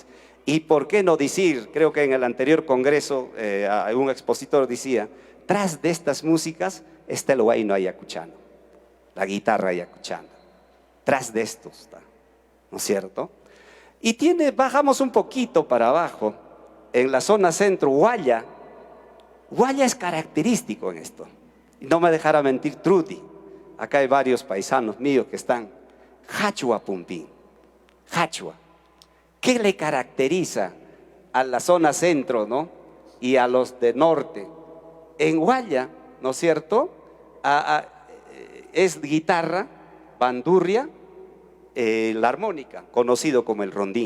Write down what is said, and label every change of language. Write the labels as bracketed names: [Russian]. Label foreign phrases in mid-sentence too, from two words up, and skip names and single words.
[Spanish] Y por qué no decir, creo que en el anterior congreso un expositor decía, tras de estas músicas está el huayno ayacuchano, la guitarra ayacuchana, tras de esto está, ¿no es cierto? Y bajamos un poquito para abajo, en la zona centro, Hualla es característico en esto, y no me dejará mentir Trudy, acá hay varios paisanos míos que están, [Quechua] hachua pumpín, hachua. [Spanish] ¿Qué le caracteriza a la zona centro, ¿no?, y a los de norte? En Hualla, ¿no es cierto?, es guitarra, bandurria, la armónica, conocido como el rondín.